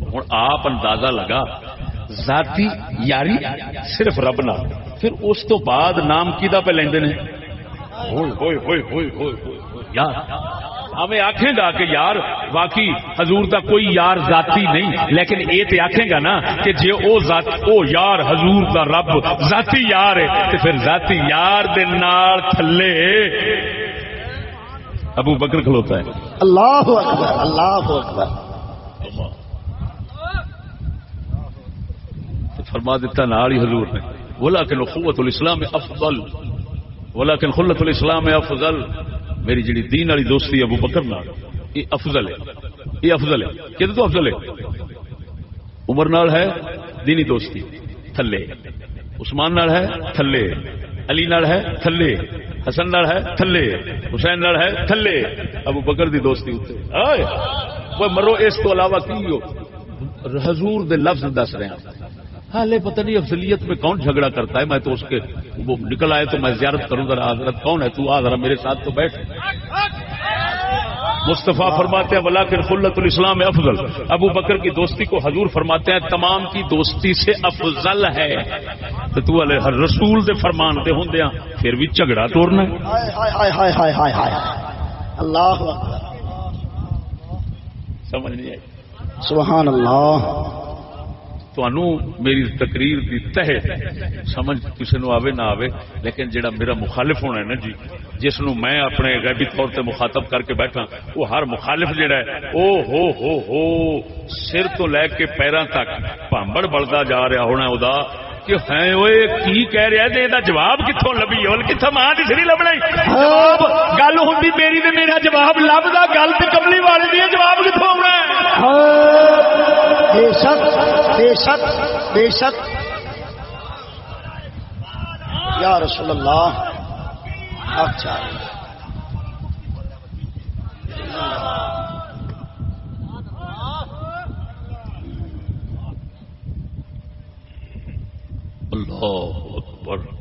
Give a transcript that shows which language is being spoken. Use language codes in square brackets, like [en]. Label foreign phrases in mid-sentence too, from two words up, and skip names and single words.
[pa] ہوں آپ اندازہ لگا ذاتی یاری صرف رب نہ، پھر اس تو بعد نام کیدا پہ لیندے نے یار. ہمیں آکھیں گا کہ یار واقعی حضور دا کوئی یار ذاتی نہیں، لیکن یہ تو آکھیں گا نا کہ جے او یار حضور دا رب ذاتی یار ہے تو پھر ذاتی یار دے نال تھلے ابو بکر کھلوتا ہے. [ar] اللہ اکبر اللہ اکبر. [pa] فرما دیتا نال ہی حضور نے [ar] ولیکن اخوۃ الاسلام افضل، ولیکن خلت الاسلام افضل. [pa] میری جڑی دین والی دوستی ابو بکر نال یہ افضل ہے. [ur] یہ افضل ہے کہ تو افضل ہے. [pa] عمر نال ہے دینی دوستی تھلے، عثمان نال ہے تھلے، علی نال ہے تھلے، حسن نال ہے تھلے، حسین نال ہے تھلے، ابو بکر دی دوستی اوتے. وہ مرو اس تو علاوہ کی ہو حضور دے لفظ دس رہے ہیں. [ur] حالے پتہ نہیں افضلیت میں کون جھگڑا کرتا ہے. میں تو اس کے وہ نکل آئے تو میں زیارت کروں ذرا حضرت کون ہے تو آ ذرا میرے ساتھ تو بیٹھ. مصطفیٰ فرماتے ہیں [ar] ولیکن خلت الاسلام افضل. [ur] ابو بکر کی دوستی کو حضور فرماتے ہیں تمام کی دوستی سے افضل ہے. [pa] تو ہر رسول دے فرمان دے ہوندیاں پھر بھی جھگڑا توڑنا ہے. [ar] اللہ اکبر. [ur] سمجھ نہیں آئی؟ [ar] سبحان اللہ. [pa] میری تقریر دی تہ سمجھ کسی نو آوے نہ آوے، لیکن جڑا میرا مخالف ہونا ہے نا جی، جس نو میں اپنے غیبی طور تے مخاطب کر کے بیٹھا، وہ ہر مخالف جڑا ہے او سر تو لے کے پیراں تک پامبڑ بلدا جا رہا ہونا ادا کہ ہے اوئے کی کہہ رہا ہے تے جواب کتھوں لبھی ہول کتھوں ماں دی سری لبنا جواب گل ہوندی میری تے میرا جواب لبدا گل تے کملی والی دی جواب کتھوں آنا ہے. [ur] بے شک بے شک بے شک [ar] یا رسول اللہ. [ur] اچھا [ar] اللہ اکبر.